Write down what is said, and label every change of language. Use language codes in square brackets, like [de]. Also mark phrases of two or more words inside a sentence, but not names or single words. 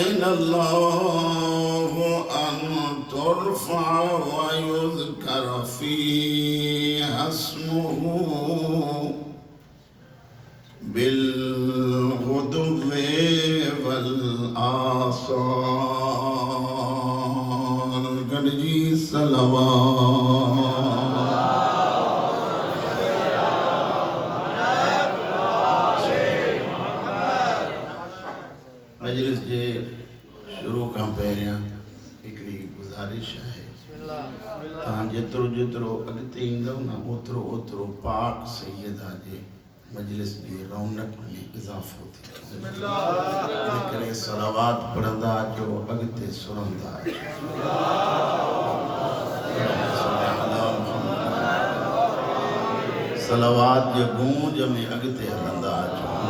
[ar] الله أن ترفع ويذكر فيها اسمه بالغدو والآصال [sd] गॾिजी मजलिस जे शुरू खां पहिरियां हिकिड़ी गुज़ारिश आहे तव्हां जेतिरो जेतिरो अॻिते ईंदव न ओतिरो ओतिरो पाक सैयदा जे मजलिस जी रौनक में इज़ाफ़ो थींदो इन करे सलावात पढ़ंदा अचो अॻिते सुरंदा अचो सलावात जे गूंज में अॻिते हलंदा अचो